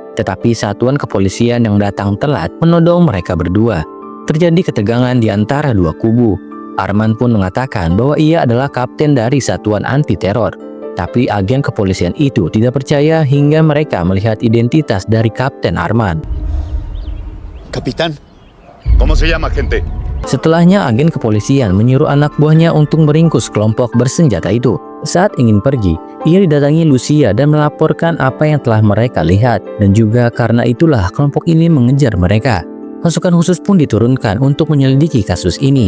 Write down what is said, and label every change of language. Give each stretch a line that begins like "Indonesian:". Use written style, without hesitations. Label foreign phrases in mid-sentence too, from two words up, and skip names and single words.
Indonesian: Tetapi satuan kepolisian yang datang telat menodong mereka berdua. Terjadi ketegangan di antara dua kubu. Arman pun mengatakan bahwa ia adalah kapten dari satuan anti-teror. Tapi agen kepolisian itu tidak percaya hingga mereka melihat identitas dari Kapten Arman.
Spanish: Capitán, ¿cómo se llama, gente?
Indonesian: Setelahnya agen kepolisian menyuruh anak buahnya untuk meringkus kelompok bersenjata itu. Saat ingin pergi, ia didatangi Lucia dan melaporkan apa yang telah mereka lihat. Dan juga karena itulah kelompok ini mengejar mereka. Pasukan khusus pun diturunkan untuk menyelidiki kasus ini.